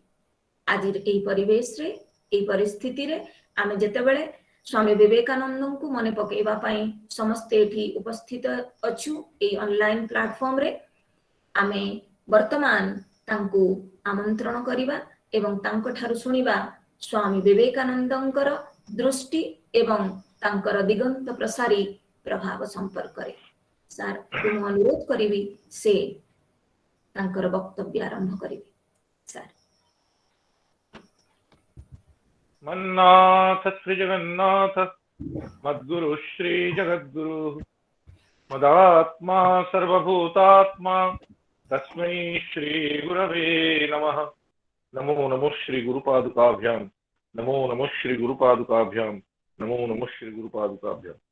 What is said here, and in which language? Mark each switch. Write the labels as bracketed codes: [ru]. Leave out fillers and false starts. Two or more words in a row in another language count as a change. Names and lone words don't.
[or] ଆଜି ଏଇ ପରିବେଶ ରେ ଏଇ ପରିସ୍ଥିତି ରେ ଆମେ ଯେତେବେଳେ ସ୍ୱାମୀ ବିବେକାନନ୍ଦ କୁ ମନେ ପକାଇବା ପାଇଁ ସମସ୍ତ ଏଠି ଉପସ୍ଥିତ ଅଛୁ ଏଇ [en] online platform [or] ରେ, ଆମେ ବର୍ତ୍ତମାନ ତାଙ୍କୁ ଆମନ୍ତ୍ରଣ କରିବା ଏବଂ ତାଙ୍କୁ ଠାରୁ ଶୁଣିବା ସ୍ୱାମୀ ବିବେକାନନ୍ଦଙ୍କର ଦୃଷ୍ଟି ଏବଂ ତାଙ୍କର ଦିଗନ୍ତ ପ୍ରସାରୀ ପ୍ରଭାବ ସମ୍ପର୍କ ରେ। ସର ମୁଁ ଅନୁରୋଧ କରିବି ସେ ତାଙ୍କର ବକ୍ତବ୍ୟ ଆରମ୍ଭ କରିବି। सर [sa] मन्नाथ श्री जगन्नाथ मद्गुरु श्री जगद्गुरु मदात्मा सर्वभूतात्मा तस्मै श्री गुरवे नमः। नमो नमः श्री गुरुपादुकाभ्यां, नमो नमः श्री गुरुपादुकाभ्यां, नमो नमः श्री गुरुपादुकाभ्यां।